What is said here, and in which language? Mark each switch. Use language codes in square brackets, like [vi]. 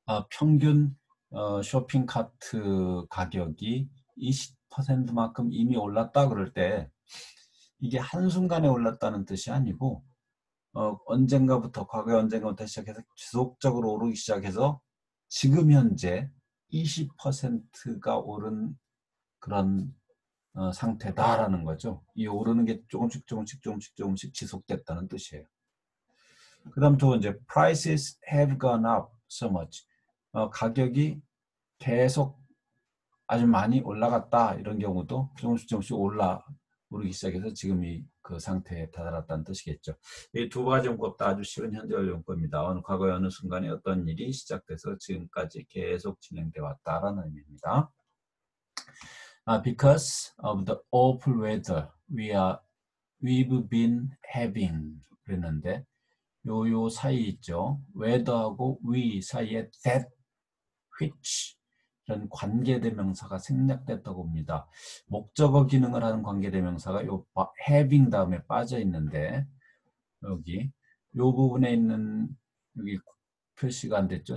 [ko] 평균 쇼핑 카트 가격이 20%만큼 이미 올랐다 그럴 때 이게 한순간에 올랐다는 뜻이 아니고 언젠가부터 과거에 언젠가부터 시작해서 지속적으로 오르기 시작해서 지금 현재 20%가 오른 그런 상태다라는 거죠. 이 오르는 게 조금씩 지속됐다는 뜻이에요. 그 다음 두 번째, [en] prices have gone up so much. [ko] 가격이 계속 아주 많이 올라갔다 이런 경우도 조금씩 오르기 시작해서 지금이 그 상태에 다다랐다는 뜻이겠죠. 이 두 가지 용법 다 아주 쉬운 현재완 용법입니다. 과거의 어느 순간에 어떤 일이 시작돼서 지금까지 계속 진행돼 왔다라는 의미입니다. [en] Because of the awful weather we've been having [ko] 그랬는데 요 사이 있죠. weather하고 we 사이에 that, which 이런 관계대명사가 생략됐다고 봅니다. 목적어 기능을 하는 관계대명사가 요 having 다음에 빠져 있는데 여기 요 부분에 있는 여기 표시가 안 됐죠.